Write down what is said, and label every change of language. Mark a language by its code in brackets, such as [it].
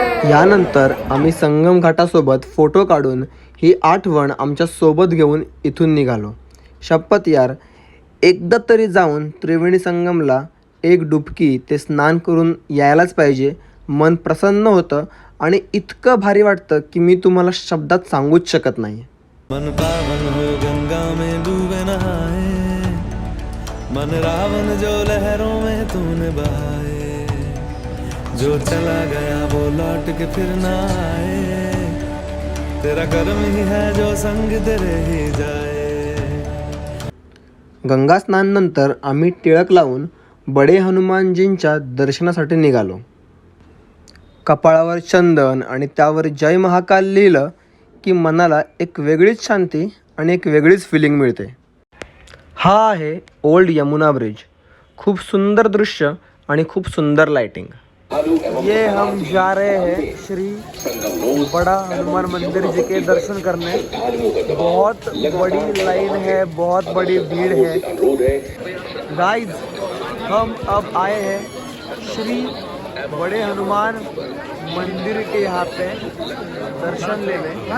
[mr] यानंतर आम्ही संगम घाटासोबत फोटो काढून ही आठवण आमच्या सोबत घेऊन इथून निघालो. शपथ यार, एकदा तरी जाऊन त्रिवेणी संगमला एक डुबकी ते स्नान करून यायलाच पाहिजे. मन प्रसन्न होतं आणि इतकं भारी वाटतं की मी तुम्हाला शब्दात सांगूच शकत नाही. [hi] मन पावन हो गंगा में डूबे नहाए, मन रावण जो लहरों में तूने बहाए। जो चला गया वो लौट के फिर ना आए, तेरा कर्म ही है जो संग तेरे ही जाए. [mr] गंगा स्नानानंतर आम्ही टिळक लावून बडे हनुमानजींच्या दर्शनासाठी निघालो. कपाळावर चंदन आणि त्यावर जय महाकाल लिहिलं की मनाला एक वेगळीच शांती आणि एक वेगळीच फिलिंग मिळते. हा आहे ओल्ड यमुना ब्रिज. खूप सुंदर दृश्य आणि खूप सुंदर लाइटिंग. [hi] ये हम जा रहे हैं श्री बड़ा हनुमान मंदिर जी के दर्शन करने. बहुत बड़ी लाइन है, बहुत बड़ी भीड़ है. गाइस, हम अब आए हैं श्री बड़े हनुमान मंदिर के यहाँ पे दर्शन लेने.